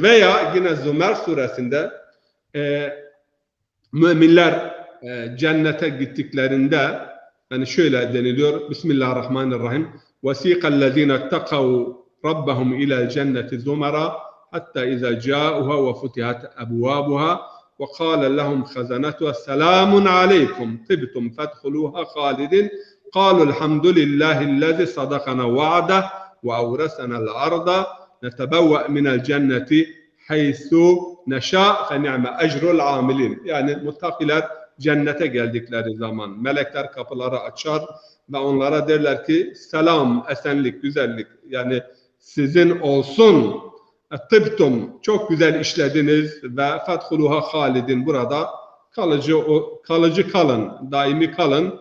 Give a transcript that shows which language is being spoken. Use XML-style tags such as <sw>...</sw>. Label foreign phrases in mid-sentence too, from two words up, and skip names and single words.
<tr>Veya yine Zümer suresinde müminler cennete gittiklerinde yani şöyle deniliyor. Bismillahirrahmanirrahim.</tr> <ar>وسيق الذين اتقوا ربهم إلى الجنة زمرا حتى إذا جاءوها وفتحت أبوابها وقال لهم خزنتها سلام عليكم طبتم فادخلوها خالدين قالوا الحمد لله الذي صدقنا وعده وأورثنا الأرض نتبوأ من الجنة حيث نشاء فنعم أجر العاملين.</ar> <tr>Yani muttakiler cennete geldikleri zaman melekler kapıları açar ve onlara derler ki selam, esenlik, güzellik yani sizin olsun. Tıbtum çok güzel işlediniz ve</tr> <ar>فادخلوها خالدين</ar> <tr>burada kalıcı kalın, daimi kalın.</tr>